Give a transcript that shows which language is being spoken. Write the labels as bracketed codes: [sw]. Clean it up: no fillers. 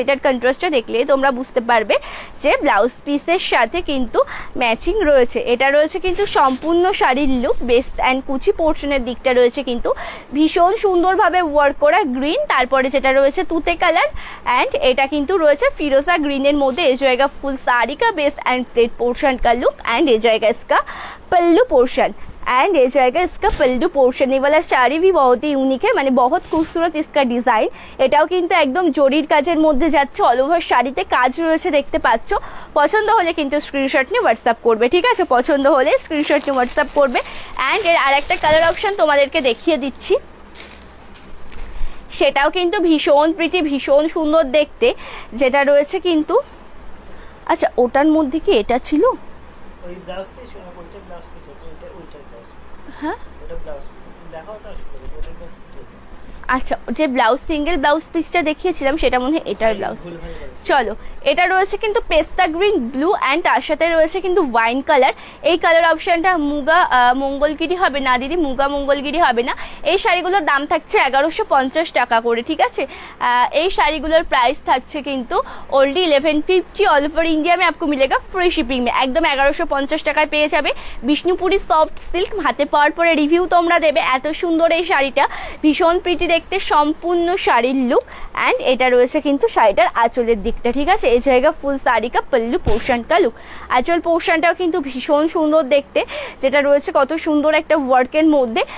[bn] এটার কন্ট্রাস্টটা দেখলেই তোমরা বুঝতে পারবে যে ব্লাউজ পিসের সাথে কিন্তু ম্যাচিং রয়েছে। এটা রয়েছে কিন্তু সম্পূর্ণ শাড়ির লুক, বেস অ্যান্ড কুচি পোর্শনের দিকটা রয়েছে কিন্তু ভীষণ সুন্দরভাবে ওয়ার্ক করা গ্রিন, তারপরে যেটা রয়েছে তুতে কালার, অ্যান্ড এটা কিন্তু রয়েছে ফিরোজা গ্রিনের মধ্যে। [hi] এই জায়গা ফুল শাড়ি কা বেস एंड प्लेट पोर्शन का लुक, एंड ये जाएगा इसका पल्लू पोर्शन, एंड ये जाएगा इसका पल्लू पोर्शन। ये वाला শাড়ি भी बहुत ही यूनिक है, মানে बहुत खूबसूरत इसका डिजाइन। [bn] এটাও কিন্তু একদম জরির কাজের মধ্যে যাচ্ছে, অল ওভার শাড়িতে কাজ রয়েছে দেখতে পাচ্ছ। পছন্দ হলে কিন্তু স্ক্রিনশট নিয়ে হোয়াটসঅ্যাপ করবে, ঠিক আছে, পছন্দ হলে স্ক্রিনশট নিয়ে হোয়াটসঅ্যাপ করবে। অ্যান্ড এর আরেকটা কালার অপশন তোমাদেরকে দেখিয়ে দিচ্ছি, সেটাও কিন্তু ভীষণ প্রিটি, ভীষণ সুন্দর দেখতে, যেটা রয়েছে কিন্তু, আচ্ছা ওটার মধ্যে কি এটা ছিল? ওই ব্লাউজ পিস, ওইটা ব্লাউজ পিস আছে, ওইটা ব্লাউজ পিস। হ্যাঁ ওটা ব্লাউজ পিস দেখাও, ওটা ওটা ব্লাউজ পিস। আচ্ছা, যে ব্লাউজ সিঙ্গেল ব্লাউজ পিসটা দেখিয়েছিলাম সেটা মনে হয় এটার ব্লাউজ। চলো এটা রয়েছে কিন্তু পেস্তা গ্রিন ব্লু, অ্যান্ড তার সাথে রয়েছে কিন্তু ওয়াইন কালার। এই কালার অপশনটা মুগা মঙ্গলগিরি হবে না দিদি, মুগা মঙ্গলগিরি হবে না। এই শাড়িগুলোর দাম থাকছে 1150 টাকা করে, ঠিক আছে। এই শাড়িগুলোর প্রাইস থাকছে কিন্তু ओनली 1150। [hi] ऑल ओवर इंडिया में आपको मिलेगा फ्री शिपिंग में, [bn] একদম 1150 টাকায় পেয়ে যাবে। বিষ্ণুপুরি সফট সিল্ক, হাতে পাওয়ার পরে রিভিউ তোমরা দেবে। এত সুন্দর এই শাড়িটা, ভীষণ প্রিটি দেখতে, সম্পূর্ণ শাড়ির লুক। অ্যান্ড এটা রয়েছে কিন্তু শাড়িটার আঁচলের দিকটা, ঠিক আছে। [hi] এই জায়গা ফুল শাড়ি কা পল্লু পোর্শন কা লুক। [bn] আঁচল পোর্শনটাও কিন্তু ভীষণ সুন্দর দেখতে, যেটা রয়েছে কত সুন্দর একটা ওয়ার্কের মধ্যে।